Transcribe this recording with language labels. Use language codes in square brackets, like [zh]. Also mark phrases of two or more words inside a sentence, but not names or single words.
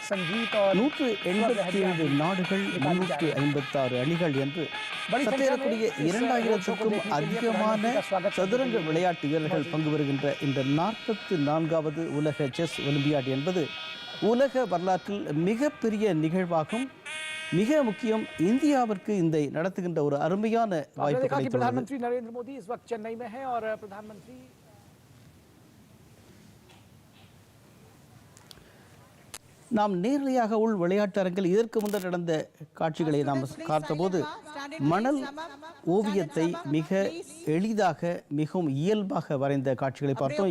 [ta] 187 நாடுகள் 356 அணிகள் என்று சற்றேறக்கூடிய 2000க்கும் அதிகமான சதுரங்க விளையாட்டு வீரர்கள் பங்கு பெறுகின்ற இந்த 44வது உலக செஸ் ஒலிம்பியாட் என்பது உலக வரலாற்றில் மிகப்பெரிய நிகழ்வாகும். மிக முக்கியம், இந்தியாவிற்கு இந்த நடத்துகின்ற ஒரு அருமையான வாய்ப்பு கிடைத்துள்ளது. [hi] प्रधानमंत्री नरेंद्र मोदी इस वक्त चेन्नई में हैं और प्रधानमंत्री [ta] நாம் நேரடியாக உள் விளையாட்டு அரங்கில் இதற்கு முன்னர் நடந்த காட்சிகளை நாம் பார்த்தபோது மணல் ஓவியத்தை மிக எளிதாக மிகவும் இயல்பாக வரைந்த காட்சிகளை பார்த்தோம்.